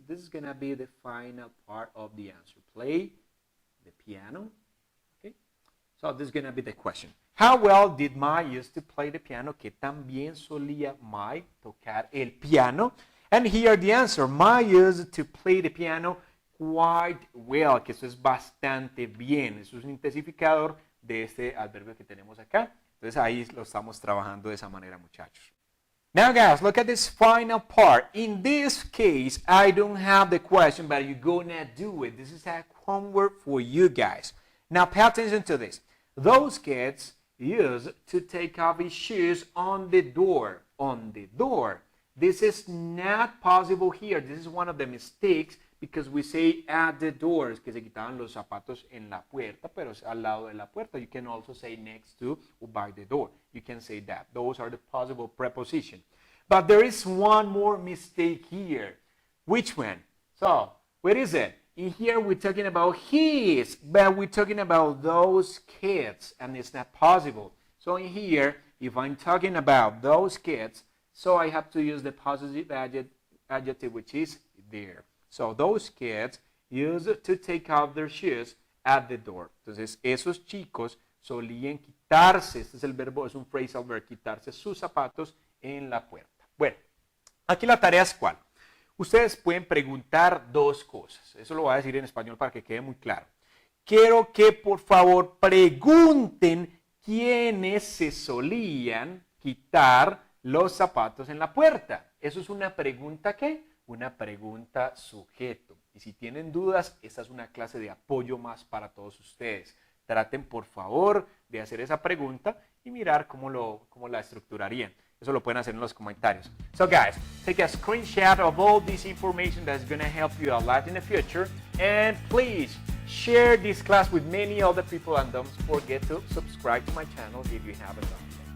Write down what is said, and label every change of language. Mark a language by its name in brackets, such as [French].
[English] This is going to be the final part of the answer. Play the piano, okay? So this is going to be the question. How well did Mike used to play the piano? [Spanish] Que tan bien solía Mike tocar el piano? [English] And here the answer. Mike used to play the piano quite well. [Spanish] Que eso es bastante bien. Eso es un intensificador de este adverbio que tenemos acá. Entonces ahí lo estamos trabajando de esa manera, muchachos. [English] Now guys, look at this final part. In this case, I don't have the question, but you're gonna do it. This is a homework for you guys. Now pay attention to this. Those kids used to take off his shoes on the door. On the door. This is not possible here. This is one of the mistakes because we say at the doors, [Spanish] que se quitaban los zapatos en la puerta, pero es al lado de la puerta. [English] You can also say next to or by the door. You can say that. Those are the possible prepositions. But there is one more mistake here. Which one? So, what is it? In here, we're talking about his, but we're talking about those kids, and it's not possible. So in here, if I'm talking about those kids, so I have to use the positive adjective, which is there. So those kids used to take off their shoes at the door. [Spanish] Entonces, esos chicos solían quitarse, este es el verbo, es un phrasal verb, quitarse sus zapatos en la puerta. Bueno, aquí la tarea es ¿cuál? Ustedes pueden preguntar dos cosas. Eso lo voy a decir en español para que quede muy claro. Quiero que por favor pregunten quiénes se solían quitar los zapatos en la puerta. Eso es una pregunta ¿qué? una pregunta sujeto. Y si tienen dudas, esta es una clase de apoyo más para todos ustedes. Traten, por favor, de hacer esa pregunta y mirar cómo la estructurarían. Eso lo pueden hacer en los comentarios. [English] So guys, take a screenshot of all this information that's going to help you a lot in the future. And please share this class with many other people and don't forget to subscribe to my channel if you haven't done so.